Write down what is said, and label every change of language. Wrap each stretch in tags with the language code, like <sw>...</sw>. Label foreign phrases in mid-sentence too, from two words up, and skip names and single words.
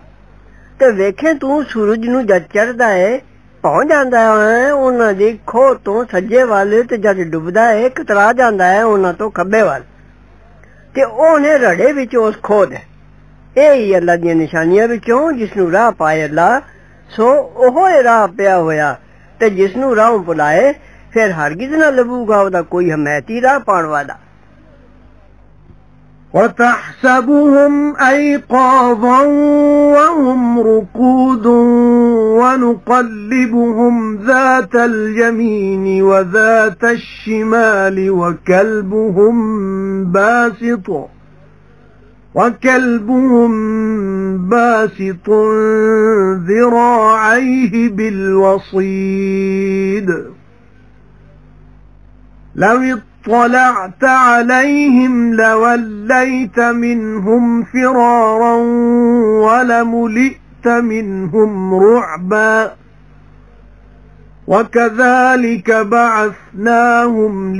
<pa>ਤੇ ਵੇਖੇ ਤੂੰ ਸੂਰਜ ਨੂੰ ਜਦ ਚੜ੍ਹਦਾ ਏ ਪਹੁੰਚ ਜਾਂਦਾ ਹੈ ਉਹਨਾਂ ਦੀ ਖੋਹ ਤੋਂ ਸੱਜੇ ਵੱਲ, ਤੇ ਜਦ ਡੁੱਬਦਾ ਏ ਕਤਰਾ ਜਾਂਦਾ ਹੈ ਉਹਨਾਂ ਤੋਂ ਖੱਬੇ ਵੱਲ, ਤੇ ਉਹਨੇ ਰੜੇ ਵਿੱਚ ਉਸ ਖੋਹ ਦੇ। ਇਹ ਹੀ ਅੱਲਾ ਦੀਆਂ ਨਿਸ਼ਾਨੀਆਂ ਵਿੱਚੋਂ ਜਿਸ ਨੂੰ ਰਾਹ ਪਾਏ ਅੱਲਾ, ਸੋ ਉਹ ਰਾਹ ਪਿਆ ਹੋਇਆ, ਤੇ ਜਿਸ ਨੂੰ ਰਾਹੋਂ ਭੁਲਾਏ ਫਿਰ ਹਰਗਿਜ਼ ਨਾ ਲੱਭੂਗਾ ਉਹਦਾ ਕੋਈ ਹਮਾਇਤੀ ਰਾਹ ਪਾਉਣ ਵਾਲਾ।</pa> <ar>وَتَحْسَبُهُمْ أَيْقَاظًا وَهُمْ رُقُودٌ وَنُقَلِّبُهُمْ ذَاتَ الْيَمِينِ وَذَاتَ الشِّمَالِ وَكَلْبُهُمْ بَاسِطٌ ذِرَاعَيْهِ بِالْوَصِيدِ لَوِ اطَّلَعْتَ عَلَيْهِمْ لَوَلَّيْتَ مِنْهُمْ فِرَارًا وَلَمُلِئْتَ مِنْهُمْ رُعْبًا وَكَذَلِكَ بَعَثْنَاهُمْ</ar>